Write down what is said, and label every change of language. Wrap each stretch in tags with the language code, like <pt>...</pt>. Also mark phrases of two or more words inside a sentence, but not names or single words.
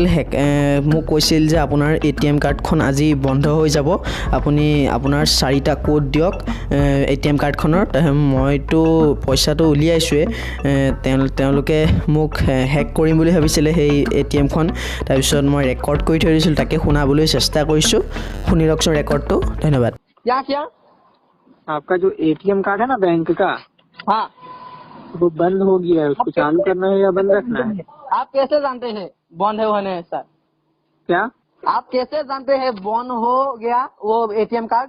<as>মোক কৈছিল যে আপোনাৰ ATM কাৰ্ডখন আজি বন্ধ হৈ যাব, আপুনি আপোনাৰ 4টা কোড দিয়ক ATM কাৰ্ডখনৰ। মইতো পইচাটো উলিয়াইছোৱে, তেওঁলোকে মোক হেক কৰিম বুলি ভাবিছিলে সেই ATMখন। তাৰপিছত মই ৰেকৰ্ড কৰি থৈ দিছিলোঁ, তাকে শুনাবলৈ চেষ্টা কৰিছোঁ। শুনি লওকচোন ৰেকৰ্ডটো। ধন্যবাদ।</as> <hi>क्या आपका जो ATM कार्ड है ना बैंक का, हाँ, वो बंद हो गया है। उसको चालू करना है या बंद रखना है? आप कैसे जानते हैं बंद है होने सर? क्या? आप कैसे जानते हैं बंद हो गया वो ATM कार्ड?</hi>